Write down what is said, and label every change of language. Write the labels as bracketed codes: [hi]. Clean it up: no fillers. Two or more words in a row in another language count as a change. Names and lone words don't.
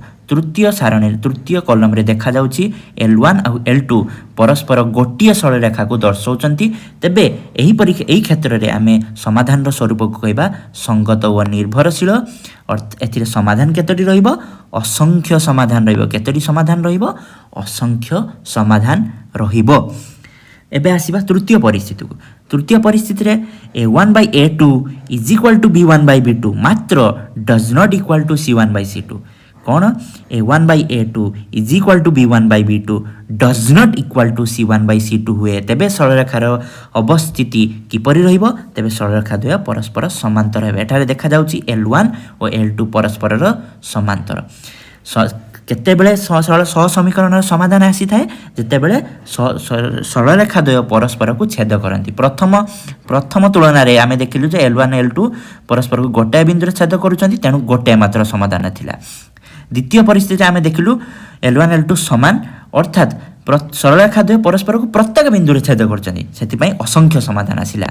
[or] ତୃତୀୟ ସାରଣୀ ତୃତୀୟ କଲମ ରେ ଦେଖା ଯାଉଛି L1 ଓ L2 ପରସ୍ପର ଗୋଟିଏ ସରଳ ରେଖା କୁ ଦର୍ଶାଉଛନ୍ତି ତେବେ ଏହି କ୍ଷେତ୍ର ରେ ଆମେ ସମାଧାନ ର ସ୍ୱରୂପ କୁ କହିବା ସଙ୍ଗତ ଓ ନିର୍ଭରଶୀଳ ଓ ଏଥିରେ ସମାଧାନ କେତୋଟି ରହିବ ଅସଂଖ୍ୟ ସମାଧାନ ରହିବ କେତୋଟି ସମାଧାନ ରହିବ ଅସଂଖ୍ୟ ସମାଧାନ ରହିବ। ଏବେ ଆସିବା ତୃତୀୟ ପରିସ୍ଥିତି ରେ a1/a2 [en] is equal to [or] b1/b2 मात्र [en] does not equal to [or] c1/c2 कौन a1/a2 [en] is equal to [or] b1/b2 [en] does not equal to [or] c1/c2 ହୁଏ ତେବେ ସରଳ ରେଖାର ଅବସ୍ଥିତି କିପରି ରହିବ ତେବେ ସରଳ ରେଖା ଦ୍ୱୟ ପରସ୍ପର ସମାନ୍ତର ହେବେ। ଏଠାରେ ଦେଖା ଯାଉଛି L1 ଓ L2 ପରସ୍ପର ସମାନ୍ତର କେତେବେଳେ ସହ ସମୀକରଣର ସମାଧାନ ଆସିଥାଏ ଯେତେବେଳେ ସରଳ ରେଖା ଦ୍ୱୟ ପରସ୍ପରକୁ ଛେଦ କରନ୍ତି। ପ୍ରଥମ ତୁଳନାରେ ଆମେ ଦେଖିଲୁ ଯେ L1 L2 ପରସ୍ପରକୁ ଗୋଟାଏ ବିନ୍ଦୁରେ ଛେଦ କରୁଛନ୍ତି, ତେଣୁ ଗୋଟାଏ ମାତ୍ର ସମାଧାନ ଥିଲା। ଦ୍ୱିତୀୟ ପରିସ୍ଥିତିରେ ଆମେ ଦେଖିଲୁ L1 L2 ସମାନ, ଅର୍ଥାତ୍ ସରଳ ରେଖା ଦ୍ୱୟ ପରସ୍ପରକୁ ପ୍ରତ୍ୟେକ ବିନ୍ଦୁରେ ଛେଦ କରୁଛନ୍ତି, ସେଥିପାଇଁ ଅସଂଖ୍ୟ ସମାଧାନ ଆସିଲା।